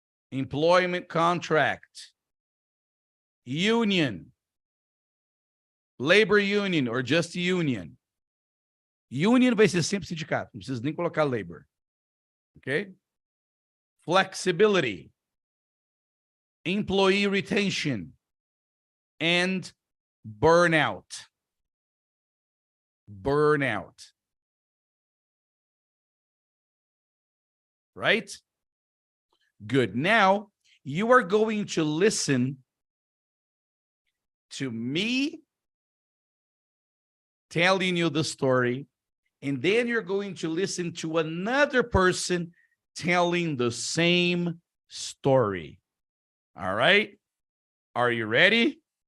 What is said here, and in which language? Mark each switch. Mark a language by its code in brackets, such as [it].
[en] Employment contract. Union. labor union or just union. [pt] Union vai ser sempre sindicato, não precisa nem colocar labor. Okay? [en] Flexibility, employee retention, and burnout. Burnout. Right? Good. Now, you are going to listen to me telling you the story, and then you're going to listen to another person telling the same story. All right? Are you ready?